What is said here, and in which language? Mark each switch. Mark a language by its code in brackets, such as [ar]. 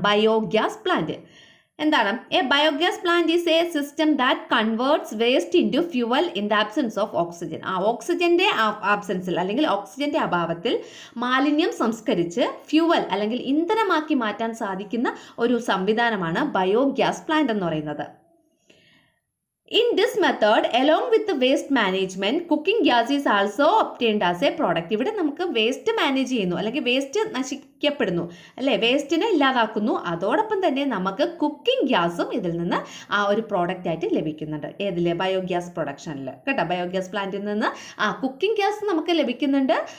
[ml] Biogas plant എന്താണ്? [en] A biogas plant is a system that converts waste in to fuel in the absence of oxygen. [ml] ഓക്സിജന്റെ ആബ്സെൻസിൽ അല്ലെങ്കിൽ ഓക്സിജന്റെ അഭാവത്തിൽ മാലിന്യം സംസ്കരിച്ച് fuel അല്ലെങ്കിൽ ഇന്ധനമാക്കി മാറ്റാൻ സാധിക്കുന്ന ഒരു സംവിധാനമാണ് ബയോഗ്യാസ് പ്ലാന്റ് എന്ന് പറയുന്നത്. [en] In this method, along with the waste management, cooking gas is also obtained as a product. [ml] ഇവിടെ നമുക്ക് വേസ്റ്റ് മാനേജ് ചെയ്യുന്നു അല്ലെങ്കിൽ വേസ്റ്റ് നശിക്കപ്പെടുന്നു, അല്ലേ? വേസ്റ്റിനെ ഇല്ലാതാക്കുന്നു. അതോടൊപ്പം തന്നെ നമുക്ക് കുക്കിംഗ് ഗ്യാസും ഇതിൽ നിന്ന് ഒരു പ്രോഡക്റ്റ് ആയിട്ട് ലഭിക്കുന്നുണ്ട്. ഏതിൽ? ബയോഗ്യാസ് പ്രൊഡക്ഷനിൽ, കേട്ടോ. ബയോഗ്യാസ് പ്ലാന്റിൽ നിന്ന് കുക്കിംഗ് ഗ്യാസ് നമുക്ക് ലഭിക്കുന്നുണ്ട്.